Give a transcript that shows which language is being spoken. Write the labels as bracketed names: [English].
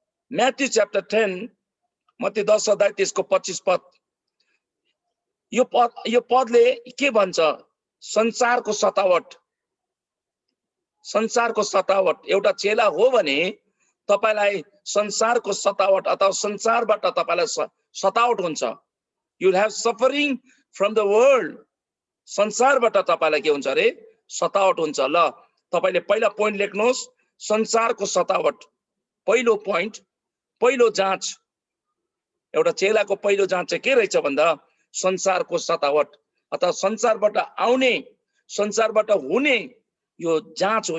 [Nepali] Matthew chapter 10, Matthew 10 अध्याय त्यसको 25 पद। यो पदले के भन्छ? संसारको सतावट, संसारको सतावट। एउटा चेला हो भने तपाईलाई संसारको सतावट अथवा संसारबाट तपाईलाई सतावट हुन्छ। [English] You will have suffering from the world. [Nepali] संसारबाट तपाईलाई के हुन्छ रे? सतावट हुन्छ। ल तपाईले पहिला पोइन्ट लेख्नुहोस्, संसारको सतावट। पहिलो पोइन्ट, पहिलो जाँच। एउटा चेलाको पहिलो जाँच चाहिँ के रहेछ भन्दा संसारको सतावट अथवा संसारबाट आउने, संसारबाट हुने यो जाँच हो।